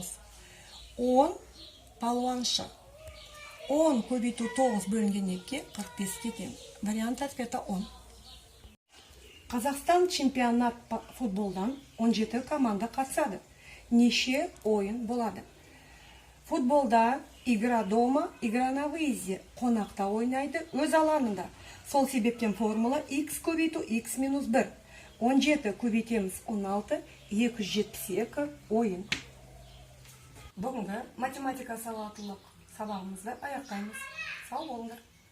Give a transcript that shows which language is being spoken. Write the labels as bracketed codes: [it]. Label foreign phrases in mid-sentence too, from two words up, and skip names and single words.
[kk] 10 палуаншы. 10 көбейту 9 бөлінген 2, 45-ке тең. [ru] Вариант ответа 10. [kk] Қазақстан чемпионат футболдан 17 команда қатысады. Неше ойын болады? [ru] Футболда игра дома, игра на выезде. [kk] Қонақта ойнайды, өз алаңында. Сол себептен формула x көбейту x минус 1. 17 көбейтеміз 16, 272 ойын. Бүгінгі математика сауаттылық сабағымызды аяқтаймыз. Сау болыңдар.